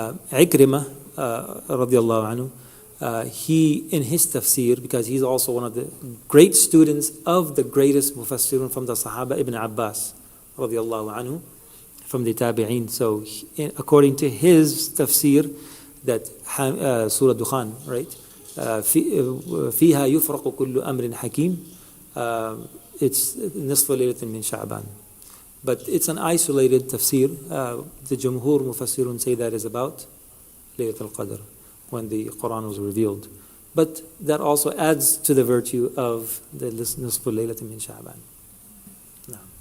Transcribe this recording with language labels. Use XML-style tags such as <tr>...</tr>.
<en>Ikrimah, radiallahu anhu, he, in his tafsir, because he's also one of the great students of the greatest mufassirun from the Sahaba, Ibn Abbas, radiallahu anhu, from the Tabi'een. So, according to his tafsir, that Surah Dukhan, right?</en> <ar>فيها يفرق كل أمر حكيم.</ar> <en>It's</en> <ar>نصف ليلة من شعبان.</ar> <en>But it's an isolated tafsir. The Jumhur Mufassirun say that is about Laylat al-Qadr, when the Quran was revealed. But that also adds to the virtue of the</en> <ar>نصف ليلة من شعبان.</ar> <en>No.</en>